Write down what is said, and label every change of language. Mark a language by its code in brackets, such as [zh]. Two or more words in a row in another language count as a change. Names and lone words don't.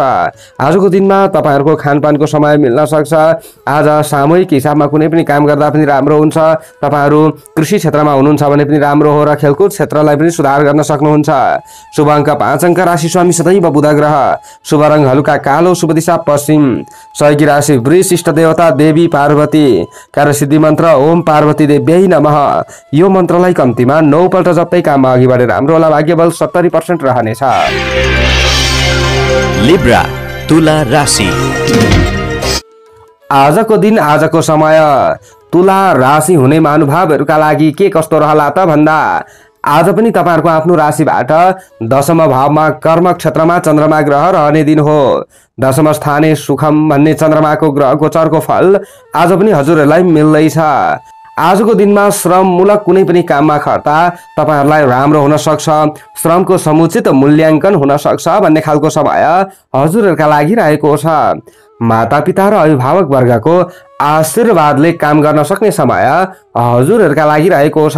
[ne] आजको दिनमा तपाईहरुको खानपानको समय मिल्न सक्छ। आज सामूहिक हिसाबमा कुनै पनि काम गर्दा पनि राम्रो हुन्छ। तपाईहरु कृषि क्षेत्रमा हुनुहुन्छ भने पनि राम्रो हो र खेलकुद क्षेत्रलाई पनि सुधार गर्न सक्नुहुन्छ। शुभ अङ्क 5 अङ्क राशि स्वामी सदैव बुध ग्रह। शुभ रङ हलुका कालो। शुभ दिशा पश्चिम। सहयोगी राशि वृष। इष्ट देवता देवी पार्वती। कार्यसिद्धि मन्त्र [sa] ओम पार्वती देव्यै नमः। [ne] यो मन्त्रलाई कम्तीमा 9 पल्ट जप्दै काममा अघि बढे राम्रो होला। भाग्यबल 70% रहनेछ। लिब्रा तुला राशि। आजको दिन आजको समय तुला राशि हुने महानुभावहरूका लागि के कस्तो रहला त भन्दा आज पनि तपाईहरुको आफ्नो राशिबाट दशम भावमा कर्म क्षेत्रमा चन्द्रमा ग्रह रहने दिन हो। [sa] दशम स्थाने सुखम [ne] भन्ने चन्द्रमाको ग्रह गोचरको फल आज पनि हजुरहरूलाई मिल्दैछ। आजको दिनमा श्रममूलक कुनै पनि काममा खर्ता तपाईहरुलाई राम्रो हुन सक्छ। श्रमको समुचित मूल्याङ्कन हुन सक्छ भन्ने खालको समय हजुरहरूका लागि रहेको छ। मातापिता र अभिभावक वर्गको आशीर्वादले काम गर्न सक्ने समय हजुरहरूका लागि रहेको छ।